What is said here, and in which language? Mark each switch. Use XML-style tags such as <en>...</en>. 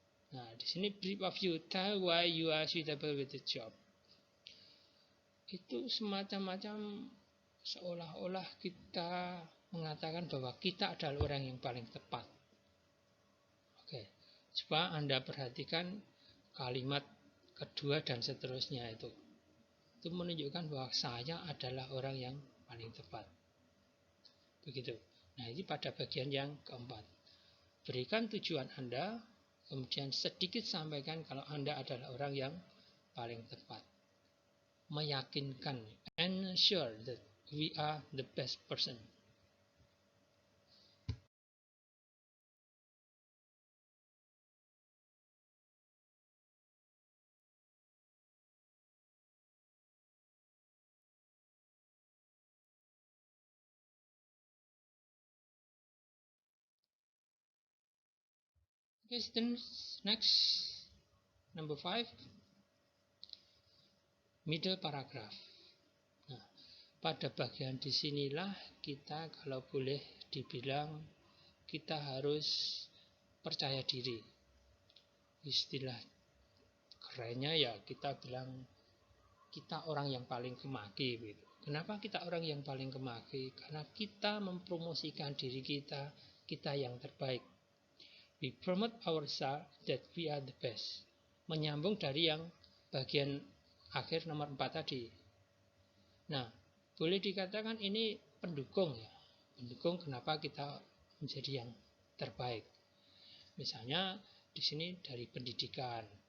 <id>Nah, di sini</id> <en>brief of you, tell why you are suitable with the job.</en> <id>Itu semacam seolah-olah kita mengatakan bahwa kita adalah orang yang paling tepat. Oke, coba Anda perhatikan kalimat kedua dan seterusnya itu. Itu menunjukkan bahwa saya adalah orang yang paling tepat. Begitu. Nah, ini pada bagian yang keempat. Berikan tujuan Anda, kemudian sedikit sampaikan kalau Anda adalah orang yang paling tepat.</id> <en>Meyakinkan, ensure that we are the best person. Okay, students, next, number 5, middle paragraph.</en> <id>Nah, pada bagian disinilah kita kalau boleh dibilang kita harus percaya diri. Istilah kerennya ya kita bilang kita orang yang paling kemaki gitu. Kenapa kita orang yang paling kemaki? Karena kita mempromosikan diri kita, kita yang terbaik.</id> <en>We promote ourselves that we are the best.</en> <id>Menyambung dari yang bagian akhir nomor 4 tadi. Nah, boleh dikatakan ini pendukung ya. Pendukung kenapa kita menjadi yang terbaik. Misalnya di sini dari pendidikan.</id>